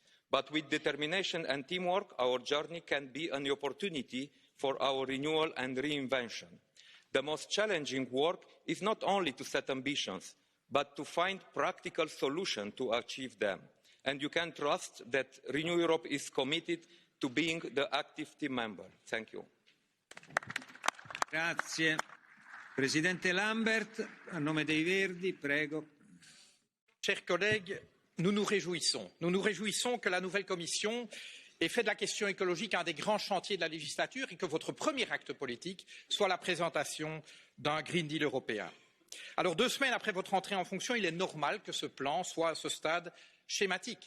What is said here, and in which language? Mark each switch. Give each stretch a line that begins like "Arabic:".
English: But with determination and teamwork, our journey can be an opportunity for our renewal and reinvention. The most challenging work is not only to set ambitions, but to find practical solutions to achieve them. And you can trust that Renew Europe is committed to being the active team member. Thank you.
Italian: Grazie. Presidente Lambert, a nome dei Verdi, prego.
French: Chers collègues, nous nous réjouissons que la nouvelle Commission ait fait de la question écologique un des grands chantiers de la législature et que votre premier acte politique soit la présentation d'un Green Deal européen. Alors, 2 semaines après votre entrée en fonction, il est normal que ce plan soit à ce stade schématique.